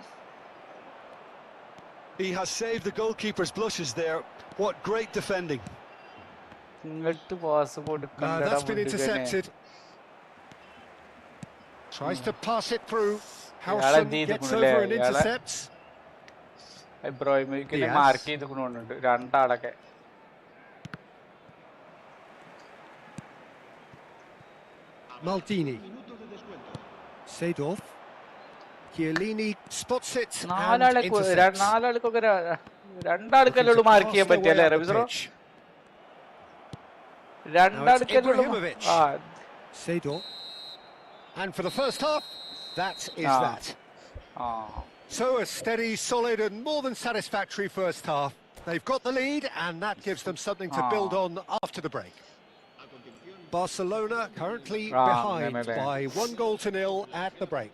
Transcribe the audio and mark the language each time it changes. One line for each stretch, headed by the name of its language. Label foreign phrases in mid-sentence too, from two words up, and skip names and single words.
English: He has saved the goalkeeper's blushes there. What great defending. That's been intercepted. Tries to pass it through. Howson gets over and intercepts.
Malayalam: മാർക്ക് ചെയ്തിട്ടുണ്ട് രണ്ടാളൊക്കെ.
English: Maldini. Seedorf. Chiellini spots it.
Malayalam: നാലാൾക്കൊക്കെ രണ്ടാൾക്കല്ലേ ഉള്ളൂ മാർക്ക് ചെയ്യാൻ പറ്റിയല്ലേ റബീസറോ? രണ്ടാൾക്കല്ലേ.
English: Seedorf. And for the first half, that is that. So a steady, solid and more than satisfactory first half. They've got the lead and that gives them something to build on after the break. Barcelona currently behind by 1-0 at the break.